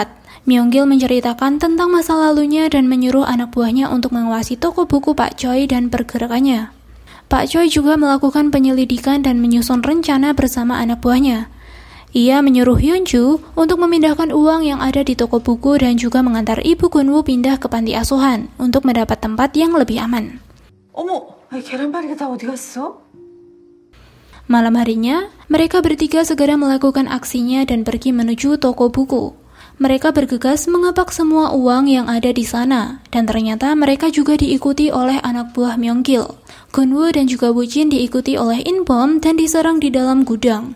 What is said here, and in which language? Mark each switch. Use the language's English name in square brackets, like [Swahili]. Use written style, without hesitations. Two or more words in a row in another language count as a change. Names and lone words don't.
[Indonesian] Myung-gil menceritakan tentang masa lalunya dan menyuruh anak buahnya untuk mengawasi toko buku Pak Choi dan pergerakannya. Pak Choi juga melakukan penyelidikan dan menyusun rencana bersama anak buahnya. Ia menyuruh Hyunju untuk memindahkan uang yang ada di toko buku dan juga mengantar ibu Gunwoo pindah ke panti asuhan untuk mendapat tempat yang lebih aman. [Korean] 어머, 계란말이가 다 어디 갔어? [Indonesian] Malam harinya, mereka bertiga segera melakukan aksinya dan pergi menuju toko buku. Mereka bergegas mengepak semua uang yang ada di sana, dan ternyata mereka juga diikuti oleh anak buah Myung-gil. Gunwoo dan juga Woo-jin diikuti oleh In-bom dan diserang di dalam gudang.